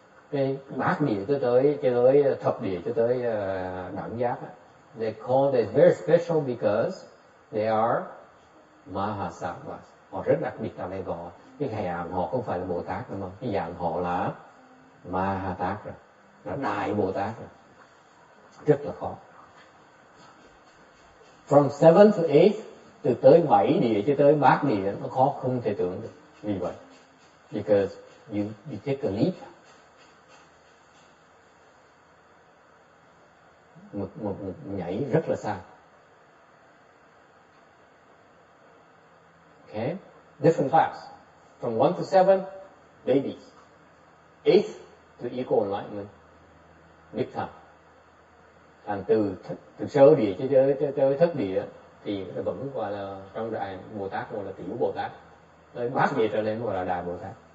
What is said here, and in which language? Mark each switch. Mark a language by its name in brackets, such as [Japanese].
[Vietnamese] Cái bát địa cho tới thập địa cho tới đẳng giác. [English] They call it very special because they are Mahasattvas. [Vietnamese] Họ rất đặc biệt tại đây gọi cái dạng họ không phải là Bồ Tát nữa mà cái dạng họ là Mahatattva, là Đại Bồ Tát rồi. Rất là khó. [English] From 7 to 8, [Vietnamese] từ tới 7 địa cho tới bát địa nó khó không thể tưởng được. Vì vậy, [English] because you take a leap. [Vietnamese] Một nhảy rất là xa. [English] Okay, different class. From 1 to 7, babies. 8th to equal enlightenment, big time. [Vietnamese] Thành từ sơ địa cho thất địa thì nó vẫn gọi là trong đại Bồ Tát gọi là tiểu Bồ Tát. Tới bát địa trở lên gọi là đại Bồ Tát.